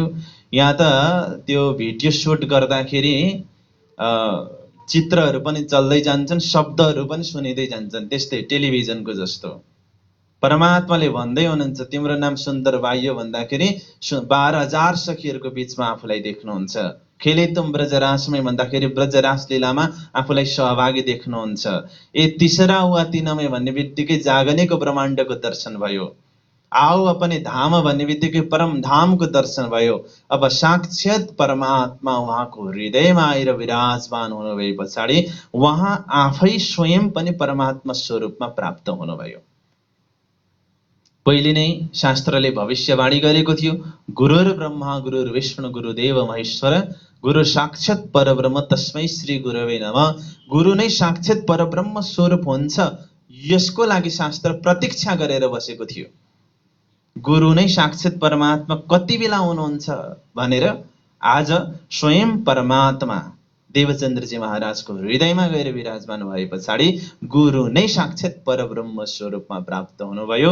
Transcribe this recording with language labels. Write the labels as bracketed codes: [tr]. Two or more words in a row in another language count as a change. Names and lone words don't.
[ne] यहाँ त त्यो भिडियो सुट गर्दाखेरि चित्रहरू पनि चल्दै जान्छन्, शब्दहरू पनि सुनिँदै जान्छन्, त्यस्तै टेलिभिजनको जस्तो। परमात्माले भन्दै हुनुहुन्छ तिम्रो नाम सुन्दर बाई हो भन्दाखेरि 12,000 सखीहरूको बीचमा आफूलाई देख्नुहुन्छ। [hi] खेले तुम ब्रजरासमै [ne] भन्दाखेरि ब्रजरास लीलामा आफूलाई सहभागी देख्नुहुन्छ। [hi] ए तीसरा हुआ तीनमै [ne] भन्ने बित्तिकै जागनेको ब्रह्माण्डको दर्शन भयो। [hi] आओ अपने धाम [ne] भन्ने बित्तिकै परम धामको दर्शन भयो। अब साक्षात परमात्मा उहाँको हृदयमा आएर विराजमान हुनुभए पछाडि उहाँ आफै स्वयं पनि परमात्मा स्वरूपमा प्राप्त हुनुभयो। पहिले नै शास्त्रले भविष्यवाणी गरेको थियो, [sa] गुरुर ब्रह्मा गुरुर विष्णु गुरुदेव महेश्वर, गुरु साक्षात परब्रह्म तस्मै श्री गुरवे नमः। [ne] गुरु नै साक्षात परब्रह्म स्वरूप हुन्छ, यसको लागि शास्त्र प्रतीक्षा गरेर बसेको थियो। गुरु नै साक्षात परमात्मा कति बेला हुनुहुन्छ भनेर आज स्वयं परमात्मा देवचन्द्रजी महाराजको हृदयमा गएर विराजमान भए पछाडि गुरु नै साक्षात परब्रह्म स्वरूपमा प्राप्त हुनुभयो।